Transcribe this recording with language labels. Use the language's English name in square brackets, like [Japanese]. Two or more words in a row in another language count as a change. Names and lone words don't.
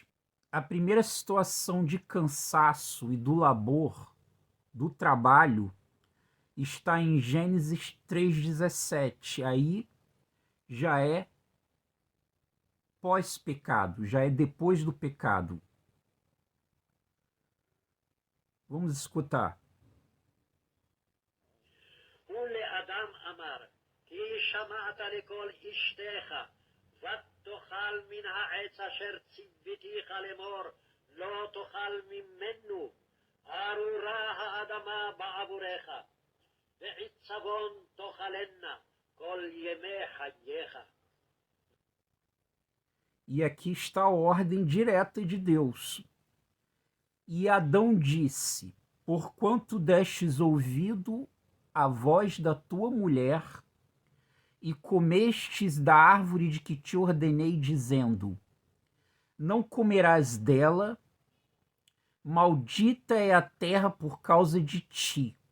[Portuguese] A primeira situação de cansaço e do labor, do trabalho, está em Gênesis 3,17. Aí já é pós-pecado, já é depois do pecado. Vamos escutar. [Hebrew] ולאדם אמר, כי שמעת לקול אשתך, ותאכל מן העץ אשר ציוויתיך לאמור, לא תאכל ממנו, ארורה האדמה בעבורך, ועצבון תאכלנה כל ימי חייך. [Portuguese] E aqui está a ordem direta de Deus. E Adão disse, porquanto destes ouvido a voz da tua mulher, e comestes da árvore de que te ordenei, dizendo, não comerás dela, maldita é a terra por causa de ti.